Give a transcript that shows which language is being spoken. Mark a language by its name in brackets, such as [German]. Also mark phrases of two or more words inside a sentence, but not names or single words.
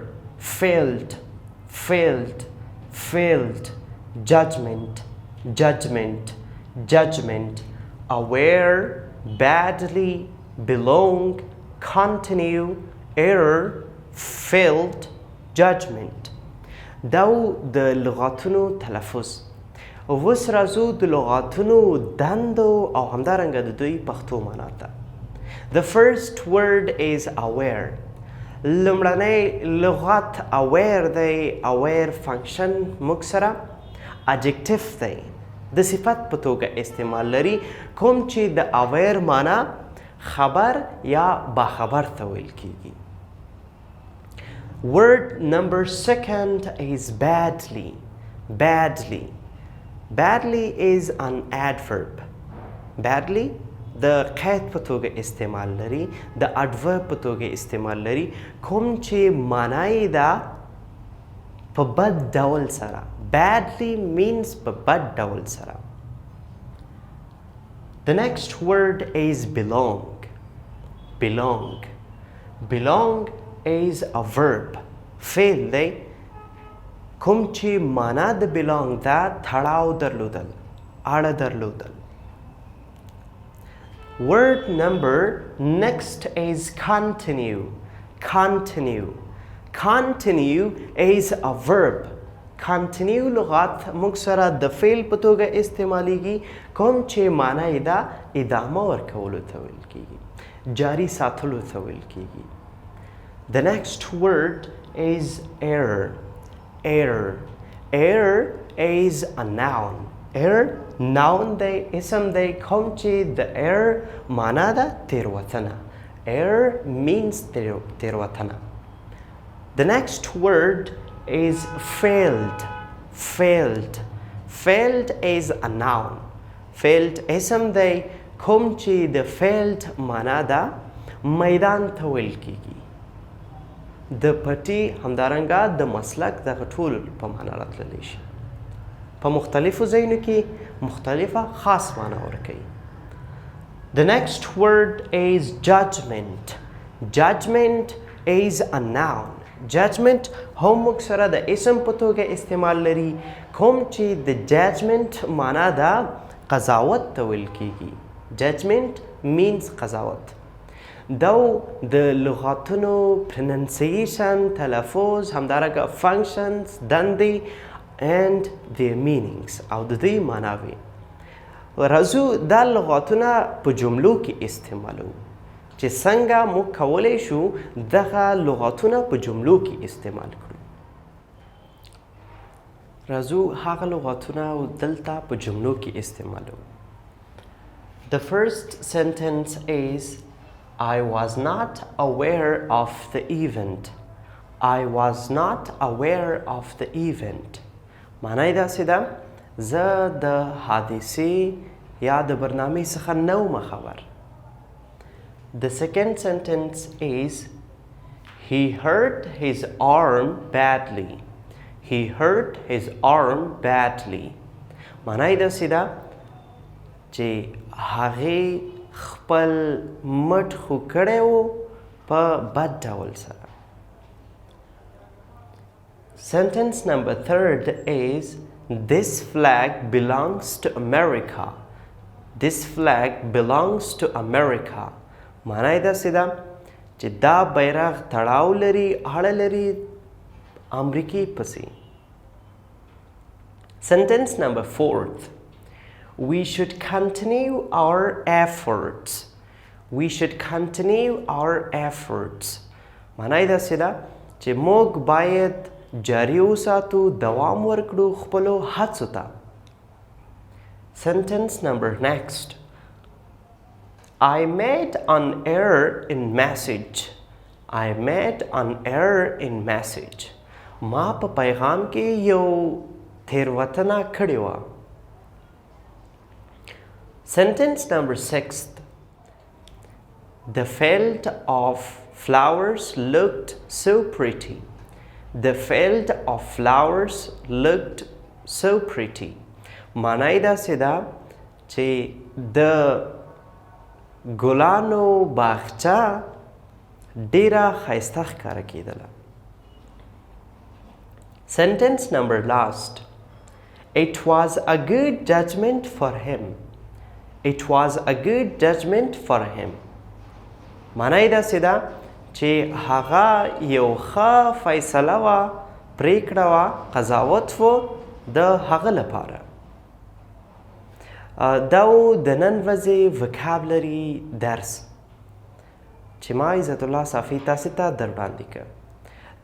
[English] Failed, failed, failed, judgment, judgment, judgment, aware, badly, belong, continue, error, failed, judgment. [Pashto] داو د لغاتونو تلفظ. اوس راځو د لغاتونو دندو او همدارنګه د دوی پښتو معنا ته. [English] The first word is aware. [Pashto] لمړنی لغت aware دی. [English] aware function [Pashto] موږ سره adjective دی د صفت په توګه استعمال لري کوم چې د aware معنا خبر یا باخبر ته ویل کیږي. [English] Word number 2 is badly. Badly. Badly is an adverb. [Pashto] Badly د قید په توګه استعمال لري د adverb په توګه استعمال لري کوم چې معنی دا په بد ډول سره. badly means په بد ډول سره. [English] The next word is belong. Belong. Belong is a verb. [Pashto] فعل دی کوم چې معنا د belong دا تړاو درلودل اړه درلودل. [English] Word number next is continue. Continue. Continue is a verb. [Pashto] Continue لغات موږ سره د فعل په توګه استعمالیږي کوم چې معنی دا ادامه ورکولو ته ویل کیږي جاری ساتلو ته ویل کیږي. [English] The next word is error. Error. Error is a noun. Error noun [Pashto] دی اسم دی کوم چې د error معنا ده تیروتنه. [English] Error means تیروتنه. The next word is failed. Failed. Failed is a noun. [Pashto] Failed اسم دی کوم چې د failed معنا ده میدان ته ویل کیږي. د پټي همدارنګه د مسلک دغه ټول په معنا راتللی شي. په مختلفو ځایونو کې مختلفه خاص معنا ورکوي. [English] The next word is judgment. Judgment is a noun. Judgment [Pashto] هم موږ سره د اسم په توګه استعمال لري کوم چې د judgment معنا دا قضاوت ته ویل کیږي. [English] Judgment means [Pashto] قضاوت. دو د لغاتونو pronunciation تلفظ همدارنګه functions دندې [English] and their meanings [Pashto] او د دوی معناوي. راځو دا لغاتونه په جملو کې استعمالو چې څنګه موږ کولی شو دغه لغاتونه په جملو کې استعمال کړو. راځو هغه لغاتونه دلته په جملو کې استعمالو. [English] The first sentence is I was not aware of the event. I was not aware of the event. [Pashto] معنی داسې ده زه د حادثې یا د برنامې څخه نه وم خبر. [English] The second sentence is he hurt his arm badly. He hurt his arm badly. [Pashto] معنا یې داسې ده چې هغې خپل مټ خو کړی و په بد ډول سره. [English] Sentence number 3 is this flag belongs to America. This flag belongs to America. [Pashto] معنا یې داسې ده چې دا بیرغ تړاو لري اړه لري امریکې پسې. [English] Sentence number 4 we should continue our efforts. We should continue our efforts. [Pashto] معنا یې داسې ده چې موږ باید جاري وساتو دوام ورکړو خپلو هڅو ته. [English] Sentence number next I made an error in message. I made an error in message. [Pashto] ما په پیغام کې یو تیروتنه کړې وه. [English] Sentence number 6 the field of flowers looked so pretty. The field of flowers looked so pretty. [Pashto] معنا یې داسې ده چې د ګلانو باغچه ډیره ښایسته ښکاره کېدله. [English] Sentence number last it was a good judgment for him. It was a good judgment for him. [Pashto] معنا یې داسې ده چې هغه یو ښه فیصله وه پریکړه وه قضاوت و د هغه لپاره. دا و د نن ورځې وکابلري درس چې ما عزت الله صافي تاسې ته در وړاندې کړ.